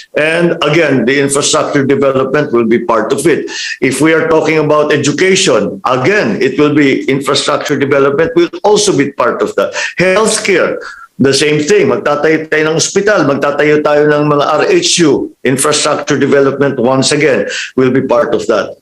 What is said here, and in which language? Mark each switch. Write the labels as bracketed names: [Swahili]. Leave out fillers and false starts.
[English] And again, the infrastructure development will be part of it. If we are talking about education, again, it will be infrastructure development will also be part of that. Healthcare, the same thing. [Filipino] Magtatayo tayo ng ospital, magtatayo tayo ng mga RHU. [English] Infrastructure development, once again, will be part of that.